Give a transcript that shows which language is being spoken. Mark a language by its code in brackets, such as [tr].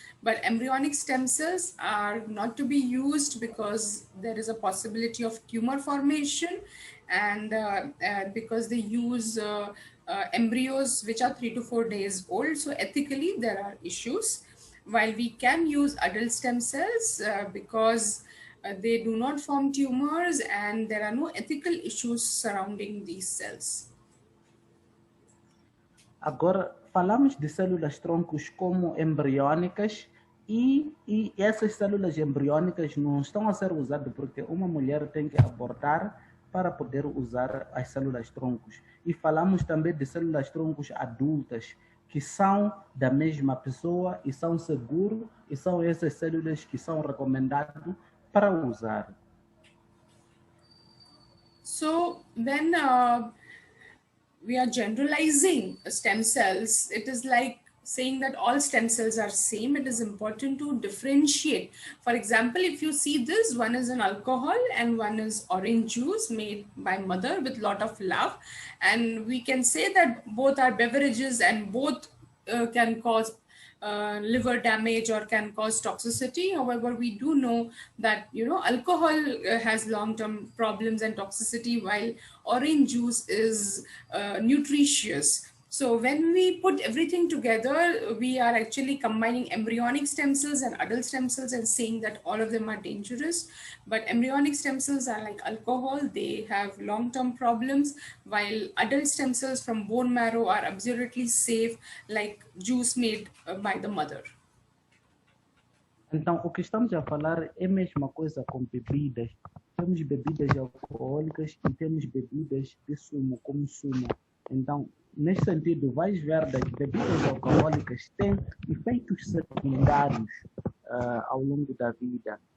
[en] But embryonic stem cells are not to be used because there is a possibility of tumor formation, and because they use embryos which are 3 to 4 days old. So ethically, there are issues. While we can use adult stem cells because they do not form tumors and there are no ethical issues surrounding these cells. [pt] Agora, falamos de células troncos como embriônicas e essas células embriônicas não estão a ser usadas porque uma mulher tem que abortar para poder usar as células troncos. E falamos também de células troncos adultas, que são da mesma pessoa e são seguros, e são essas células que são recomendadas para usar. [en] So when we are generalizing stem cells, it is like saying that all stem cells are same. It is important to differentiate. For example, if you see this, one is an alcohol and one is orange juice made by mother with lot of love, and we can say that both are beverages and both can cause liver damage or can cause toxicity. However, we do know that alcohol has long-term problems and toxicity, while orange juice is nutritious. So when we put everything together, we are actually combining embryonic stem cells and adult stem cells and saying that all of them are dangerous. But embryonic stem cells are like alcohol, they have long-term problems, while adult stem cells from bone marrow are absolutely safe, like juice made by the mother. [pt] Então, o que estamos a falar é a mesma coisa com bebidas. Temos bebidas alcoólicas e temos bebidas de sumo, como sumo. Então, nesse sentido, vais ver que as bebidas alcoólicas têm efeitos secundários ao longo da vida.